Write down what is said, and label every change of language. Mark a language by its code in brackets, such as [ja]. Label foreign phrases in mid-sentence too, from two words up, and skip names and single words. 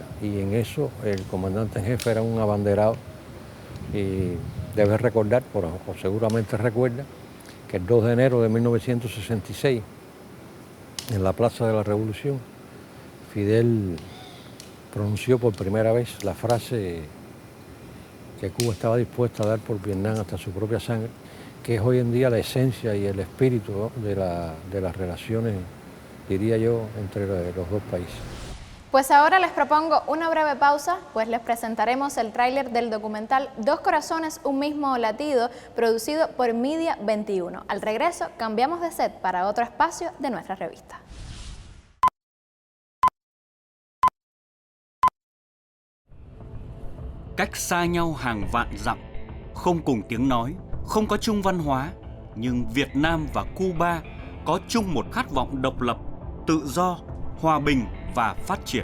[es] Y en eso el comandante en jefe era un abanderado, y debe recordar, o seguramente recuerda, que el 2 de enero de 1966 en la Plaza de la Revolución, Fidel pronunció por primera vez la frase que Cuba estaba dispuesta a dar por Vietnam hasta su propia sangre, que es hoy en día la esencia y el espíritu, ¿no?, de las relaciones, diría yo, entre los dos países. Pues ahora les propongo una breve pausa, pues les presentaremos el tráiler del documental Dos Corazones, un mismo latido, producido por Media 21. Al regreso, cambiamos de set para otro espacio de nuestra revista. [vi] Cách xa nhau hàng vạn dặm, không cùng tiếng nói, không có chung văn hóa, nhưng Việt Nam và Cuba có chung một khát vọng độc lập, tự do, hòa bình và phát triển.